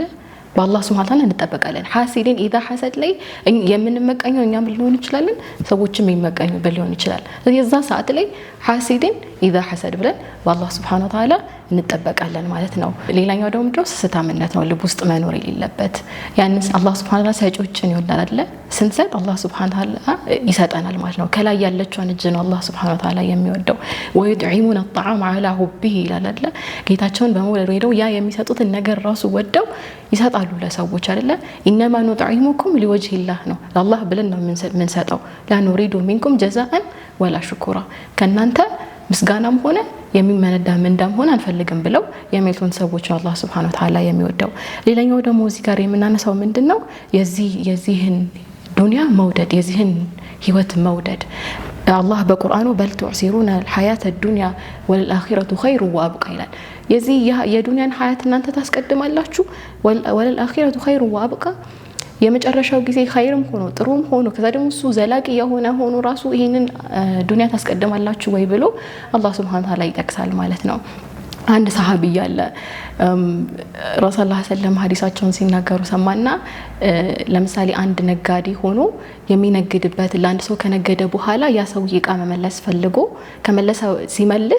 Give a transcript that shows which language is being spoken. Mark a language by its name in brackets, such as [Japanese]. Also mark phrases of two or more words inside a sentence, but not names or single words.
[Amharic] በአላህ [Arabic] سبحانه وتعالى [Amharic] እንጠበቃለን። [Arabic] حاسد إذا حسد [Amharic] ላይ የምንመቀኘው እኛም ሊሆን ይችላል፣ ሰዎችም የሚመቀኙ ሊሆን ይችላል። የዛ ሰዓት ላይ [Arabic] حاسد إذا حسد [Amharic] ብለን በአላህ [Arabic] سبحانه وتعالى [Amharic] እንጠበቃለን ማለት ነው። ሌላኛው ደግሞ ስስታምነት ነው፣ ልብ ውስጥ መኖር የሌለበት። ያንስ አላህ [Arabic] سبحانه وتعالى [Amharic] ሰጪዎችን ይወዳል አይደለ? ስንሰጥ አላህ [Arabic] سبحانه وتعالى [Amharic] ይሰጠናል ማለት ነው። ከላይ ያለችውን እጅ ነው አላህ [Arabic] سبحانه وتعالى [Amharic] የሚወደው። [Arabic] ويطعمون الطعام على حبه [Amharic] ይላል አይደለ? ጌታቸውን በመውደድ ወይደው ያ የሚሰጡትን ነገር ራሱ ወደው ይሰጣሉ ለሰዎች አይደለ? [Arabic] إنما نطعمكم لوجه الله [Amharic] ነው፣ ለአላህ ብለን ነው የምንሰጠው። [Arabic] لا نريد منكم جزاء ولا شكورا፣ [Amharic] ከናንተ ምስጋናም ሆነ የሚመነዳ ምንዳም ሆነ አንፈልግም ብለው የሚሉትን ሰዎች አላህ [Arabic] سبحانه وتعالى [Amharic] የሚወደው። ሌላኛው ደግሞ እዚህ ጋር የምናነሳው ምንድነው? የዚህን ዱንያ መውደድ፣ የዚህን ህይወት መውደድ። አላህ በቁርአኑ [Arabic] بل تؤثرون الحياة الدنيا والآخرة خير وأبقى [Amharic] ይላል። የዚህ የዱንያን ሀያት እናንተ ታስቀድማላችሁ፣ [Arabic] والآخرة خير وأبقى [Amharic] የመጨረሻው ጊዜ ኸይርም ሆኖ ጥሩም ሆኖ ከዛ ደግሞ እሱ ዘላቂ የሆነ ሆኖ ራሱ ይሄንን ዱንያ ታስቀድማላችሁ ወይ ብሎ አላህ [Arabic] سبحانه وتعالى [Amharic] ይጠቅሳል ማለት ነው። አንድ ሰሃቢ ያለ ረሱላህ [Arabic] صلى الله عليه وسلم [Amharic] ሐዲሳቸውን ሲናገሩ ሰማና፣ ለምሳሌ አንድ ነጋዴ ሆኖ የሚነግድበት ለአንድ ሰው ከነገደ በኋላ ያ ሰው እቃ መመለስ ፈልጎ ሲመልስ